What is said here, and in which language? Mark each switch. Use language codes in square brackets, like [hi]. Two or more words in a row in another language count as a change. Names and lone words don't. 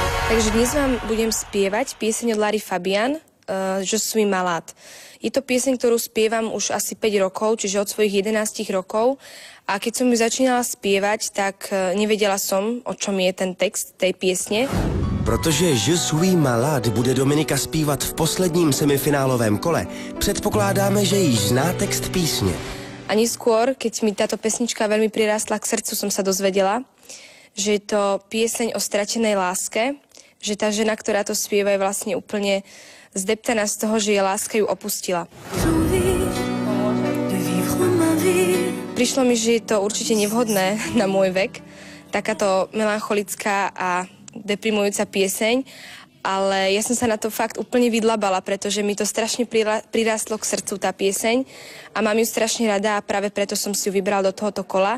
[sk] Takže dnes vám budem spievať pieseň od Lary Fabian, Je suis malade. Je to pieseň, ktorú spievam už asi 5 rokov, čiže od svojich 11 rokov. A keď som ju začínala spievať, tak nevedela som, o čom je ten text tej piesne. [cs] Protože Je suis malade bude Dominika zpívat v posledním semifinálovém kole, předpokládáme, že již zná text písně. [sk] A neskôr, keď mi táto pesnička veľmi prirástla k srdcu, som sa dozvedela, že je to pieseň o stratenej láske, že tá žena, ktorá to spieva, je vlastne úplne zdeptaná z toho, že jej láska ju opustila. Prišlo mi, že je to určite nevhodné na môj vek, takáto melancholická a deprimujúca pieseň, ale ja som sa na to fakt úplne vydlabala, pretože mi to strašne prirástlo k srdcu tá pieseň a mám ju strašne rada a práve preto som si ju vybral do tohoto kola.